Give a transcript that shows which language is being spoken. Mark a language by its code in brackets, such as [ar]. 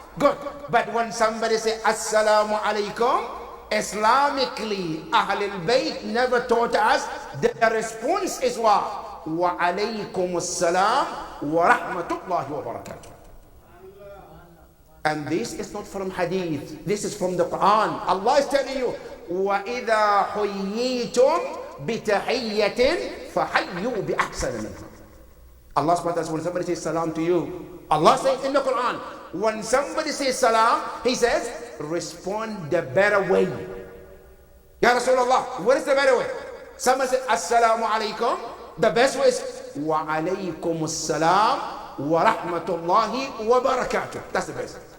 [en] Good. But when somebody say, Assalamu alaikum, Islamically, Ahlul Bayt never taught us. The response is what? [ar] Wa alaykum assalam wa rahmatullahi wa barakatuh. [en] And this is not from hadith. This is from the Quran. Allah is telling you, [ar] وَإِذَا حُيِّيتُمْ بِتَحِيَّةٍ فَحَيُّوا بِأَحْسَنَ مِنْهَا. [en] Allah subhanahu wa ta'ala, when somebody says salam to you, Allah says in the Quran, when somebody says salam, He says, respond the better way. Ya Rasulullah, what is the better way? Someone says, Assalamu alaikum. The best way is, [ar] Wa alaykum assalam wa rahmatullahi wa barakatuh. [en] That's the best.